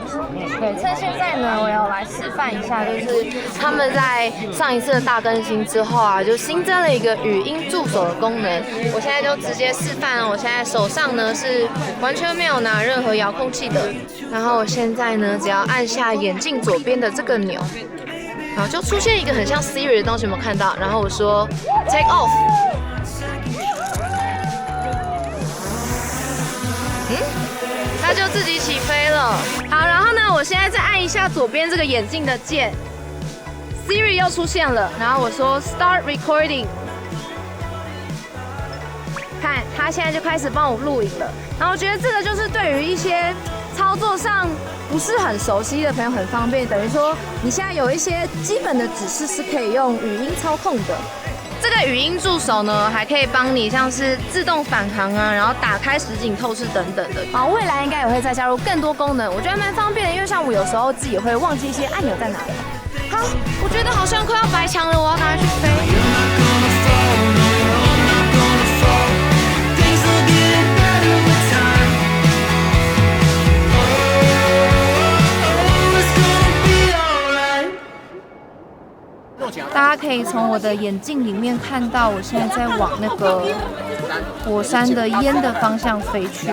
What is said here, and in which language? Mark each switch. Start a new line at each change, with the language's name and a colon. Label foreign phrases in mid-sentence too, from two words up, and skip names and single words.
Chinese: 對，趁現在呢，我要來示範一下，就是他們在上一次的大更新之後啊，就新增了一個語音助手的功能。我現在就直接示範了，我現在手上呢是完全沒有拿任何遙控器的，然後我現在呢只要按下眼鏡左邊的這個鈕，然後就出現一個很像 Siri 的東西，有沒有看到？然後我說
English: Take off。
Chinese: 它就自己起飛了。好，然後呢，我現在再按一下左邊這個眼鏡的鍵 ，Siri 又出現了。然後我說
English: Start Recording，
Chinese: 看它現在就開始幫我錄影了。然後我覺得這個就是對於一些操作上不是很熟悉的朋友很方便，等於說你現在有一些基本的指示是可以用語音操控的。這個語音助手呢，還可以幫你像是自動返航啊，然後打開實景透視等等的。好，未來應該也會再加入更多功能，我覺得蠻方便的，因為像我有時候自己會忘記一些按鈕在哪裡。好，我覺得好像快要白牆了，我要趕快去飛。大家可以從我的眼鏡裡面看到，我現在在往那個火山的煙的方向飛去。